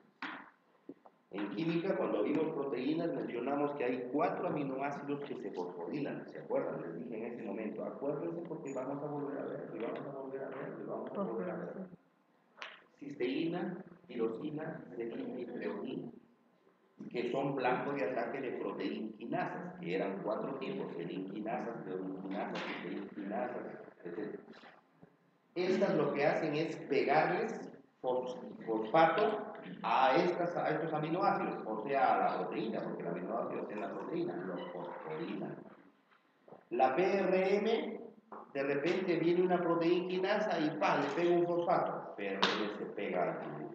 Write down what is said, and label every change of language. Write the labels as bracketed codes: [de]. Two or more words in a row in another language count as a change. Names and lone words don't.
[es] En química, cuando vimos proteínas, mencionamos que hay 4 aminoácidos que se fosforilan. ¿Se acuerdan? Les dije en ese momento. Acuérdense porque vamos a volver a ver, y vamos a volver a ver, y vamos a volver a ver. Cisteína, tirosina, serina y treonina, que son blancos de ataque de proteínquinasas, que eran 4 tipos: serinquinasas, treonquinasas, citeinquinasas, etc. Estas lo que hacen es pegarles fosfato a estos aminoácidos, o sea, a la proteína, porque el aminoácido es en la proteína, los fosforilan. La PRM, de repente viene una proteínquinasa y ¡pam!, le pega un fosfato, PRM se pega al túbulo.